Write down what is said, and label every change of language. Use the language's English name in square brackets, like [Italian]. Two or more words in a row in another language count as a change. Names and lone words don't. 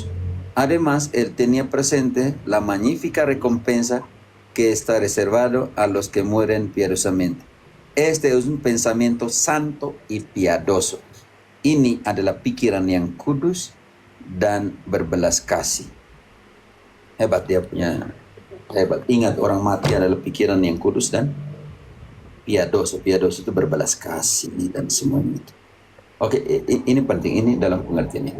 [Spanish] Además, él tenía presente la magnífica recompensa que está reservado a los que mueren piadosamente. Este es un pensamiento santo y piadoso. [Indonesian] Ini adalah pikiran yang kudus dan berbelas kasih. Hebat dia punya, hebat. Ingat, orang mati adalah pikiran yang kudus dan piadoso. Piadoso itu berbelas kasih dan semuanya itu. Oke, ini penting, ini dalam pengertian ini.